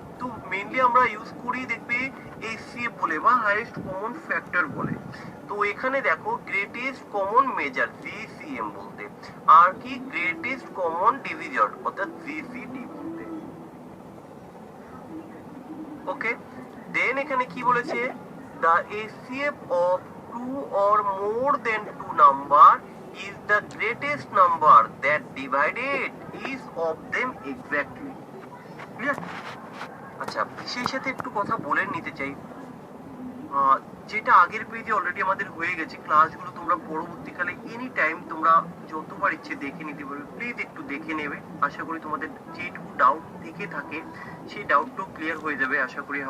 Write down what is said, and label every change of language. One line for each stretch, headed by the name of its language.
Bangla: তো মেইনলি আমরা ইউজ করি দেখবে এইচসিএফ বলে বা হাইয়েস্ট কমন ফ্যাক্টর বলে। তো এখানে দেখো গ্রেটেস্ট কমন মেজার জিসিএম বলতে, আর কি গ্রেটেস্ট কমন ডিভিজর অর্থাৎ জিসিডি বলতে। ওকে, দেন এখানে কি বলেছে?
English: The SCF of two or more than two number is the greatest number that divided each of them exactly.
Bangla: Clear? আচ্ছা, সেই সাথে একটু কথা বলে নিতে চাই, যেটা আগের পেজে অলরেডি আমাদের হয়ে গেছে। ক্লাসগুলো তোমরা পরবর্তীকালে এনি টাইম তোমরা যতবার ইচ্ছে দেখে নিতে পারবে। প্লিজ একটু দেখে নেবে, আশা করি তোমাদের যেটুকু ডাউট থেকে থাকে সেই ডাউটটাও ক্লিয়ার হয়ে যাবে আশা করি।